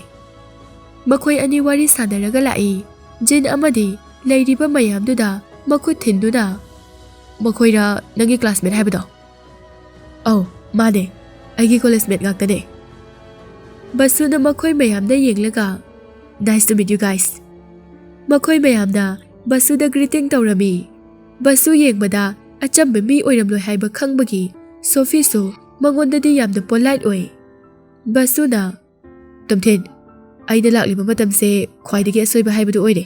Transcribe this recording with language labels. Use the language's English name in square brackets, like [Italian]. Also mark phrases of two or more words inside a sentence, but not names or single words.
[Manipuri] Makhoi ani wari sanaraga lai. Jin amadi leiriba mayamduda makhut thinduna. Makhoira nangi classmate haibado. [English] Oh, made. [Manipuri] Aigi [English] college mate [Manipuri] ngaktane. Basu na makhoi mayamda yenglaga. [English] Nice to meet you guys. [Manipuri] Makhoi mayamda Basu da greeting tawrami. Basu yengbada achamba mi oiramloi haiba khangbagi Sophie su mangondadi yamda polite oi. Basu na Tomthin, aina lakliba matamse khwaidagi asoiba haibadu oire.